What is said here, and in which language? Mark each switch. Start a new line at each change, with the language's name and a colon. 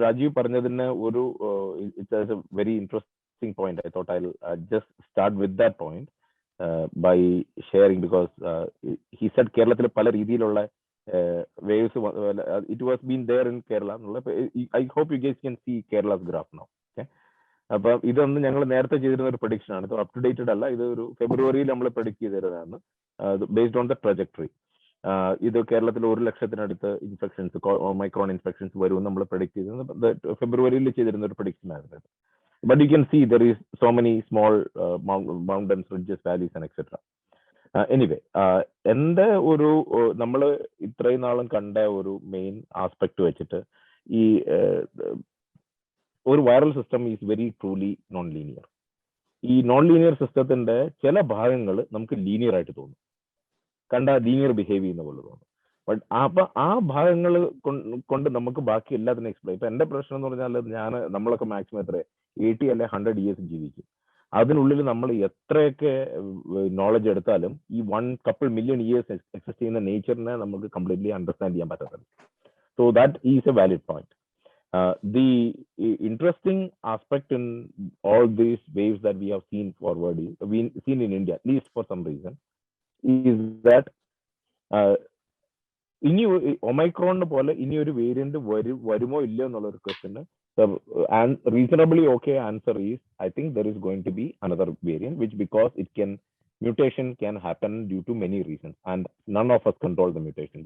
English: Rajeev
Malayalam: പറഞ്ഞതിന് ഒരു
English: it's a very interesting point. I thought I'll just start with that point by sharing, because he said
Malayalam: കേരളത്തിൽ പല രീതിയിലുള്ള
English: waves, it was been there in Kerala. I hope you guys can see Kerala's graph now. Okay.
Malayalam: അപ്പൊ ഇതൊന്ന് ഞങ്ങൾ നേരത്തെ ചെയ്തിരുന്ന ഒരു prediction ആണ്. അപ് ടു ഡേറ്റഡ് അല്ല, ഇത് ഒരു ഫെബ്രുവരിയിൽ നമ്മൾ predict ചെയ്തിരുന്നതാണ്
English: Based on the trajectory.
Malayalam: ഇത് കേരളത്തിൽ 1 ലക്ഷത്തിനടുത്ത് ഇൻഫെക്ഷൻസ്, ഒമൈക്രോൺ ഇൻഫെക്ഷൻസ് വരുമെന്ന് നമ്മൾ പ്രഡിക്ട് ചെയ്തിരുന്നത് ഫെബ്രുവരിയിൽ ചെയ്തിരുന്ന ഒരു പ്രഡിക്ഷൻ ആയിരുന്നു.
English: But you can see there is so many small mountains, ridges, valleys and etcetera.
Malayalam: Anyway, എൻ്റെ ഒരു നമ്മൾ ഇത്രയും നാളും കണ്ട ഒരു മെയിൻ ആസ്പെക്ട് വെച്ചിട്ട് ഈ ഒരു
English: Viral system is very truly non linear.
Malayalam: ഈ നോൺ ലീനിയർ സിസ്റ്റത്തിന്റെ ചില ഭാഗങ്ങൾ നമുക്ക് ലീനിയർ ആയിട്ട് തോന്നും, കണ്ട ലീനിയർ ബിഹേവ് ചെയ്യുന്ന പോലെ തോന്നും. ബട്ട് അപ്പൊ ആ ഭാഗങ്ങൾ കൊണ്ട് നമുക്ക് ബാക്കി എല്ലാത്തിനും എക്സ്പ്ലെയിൻ. ഇപ്പൊ എന്റെ പ്രശ്നം എന്ന് പറഞ്ഞാൽ നമ്മളൊക്കെ മാക്സിമം എത്ര 80 അല്ലെ 100 ഇയേഴ്സ് ജീവിക്കും. അതിനുള്ളിൽ നമ്മൾ എത്രയൊക്കെ നോളജ് എടുത്താലും ഈ 1 couple million years എക്സിസ്റ്റ് ചെയ്യുന്ന നേച്ചറിനെ നമുക്ക് കംപ്ലീറ്റ്ലി അണ്ടർസ്റ്റാൻഡ് ചെയ്യാൻ പറ്റത്തില്ല.
English: So that is a valid point. The interesting aspect in all these waves that we have seen in India, at least for some reason, is that
Malayalam: ഇനി ഒമൈക്രോണിന് പോലെ ഇനി ഒരു variant വരുമോ ഇല്ലയോ എന്നുള്ള ഒരു question
English: reasonably okay answer is, I think there is going to be another variant, which because mutation can happen due to many reasons, and none of us control the mutation.